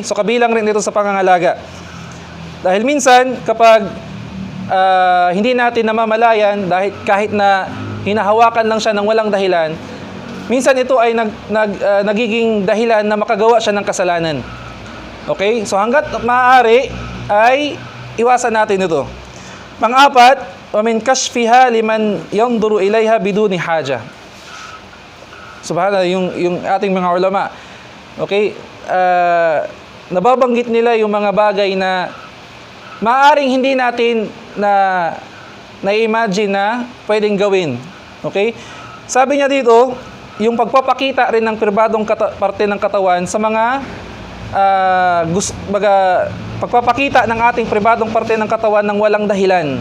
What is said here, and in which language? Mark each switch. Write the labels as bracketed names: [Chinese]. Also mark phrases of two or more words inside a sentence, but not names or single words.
[Filipino] So kabilang rin ito sa pangangalaga. Dahil minsan kapag hindi natin namamalayan, dahil kahit na hinahawakan lang siya ng walang dahilan, minsan ito ay nagiging dahilan na makagawa siya ng kasalanan. Okay? So hanggat maaari ay iwasan natin ito. Pang-apat, [Arabic] ومن كشفها لمن ينظر إليها بدون حاجة. [Filipino] Subhanallah, yung ating mga ulama. Okay? Nababanggit nila yung mga bagay na maaaring hindi natin na na-imagine na pwedeng gawin. Okay? Sabi niya dito, yung pagpapakita rin ng pribadong parte ng katawan sa mga pagpapakita ng ating pribadong parte ng katawan ng walang dahilan.